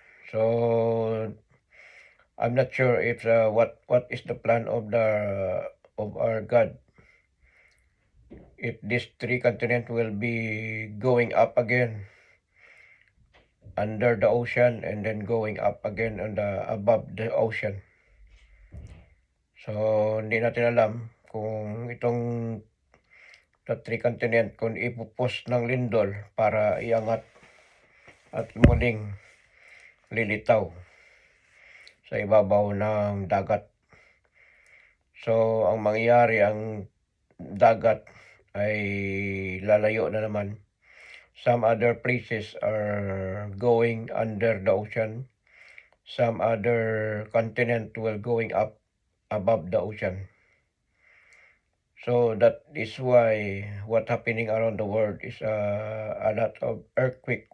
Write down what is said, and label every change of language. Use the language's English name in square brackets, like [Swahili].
[English] So I'm not sure if what is the plan of our God, if these 3 continents will be going up again under the ocean and then going up again on above the ocean. [Filipino] So hindi natin alam kung itong [English] the 3 continent [Filipino] kung ipupos ng lindol para iangat at muling lilitaw sa ibabaw ng dagat. So ang mangyayari, ang dagat ay lalayo na naman. [English] Some other places are going under the ocean. Some other continent will going up above the ocean. So that is why what happening around the world is a lot of earthquake.